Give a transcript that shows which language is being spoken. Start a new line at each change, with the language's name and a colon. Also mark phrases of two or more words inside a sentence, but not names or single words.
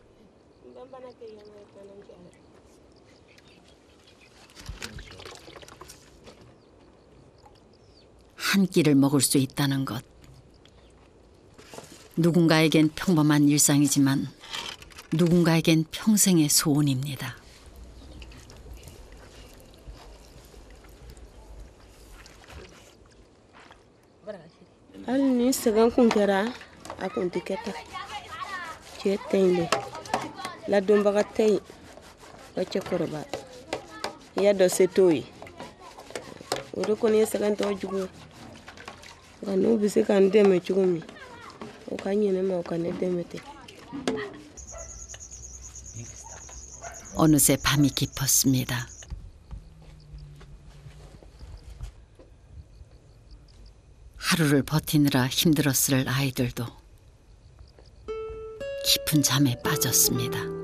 Korean: 한 끼를 먹을 수 있다는 것. 누군가에겐 평범한 일상이지만 누군가에겐 평생의 소원입니다.
Bambara: Hali ni sɛgɛn kun kɛra a kun tɛ kɛ tan cɛ tɛ yen de ladonbaga tɛ yen ka cɛkɔrɔba i y'a dɔn se t'o ye o de kɔni ye sɛgɛn tɔ jugu nka n'u bɛ se ka n dɛmɛ cogo min o ka ɲinɛ ma o ka ne dɛmɛ tɛ.
Korean: 어느새 밤이 깊었습니다. 하루를 버티느라 힘들었을 아이들도 깊은 잠에 빠졌습니다.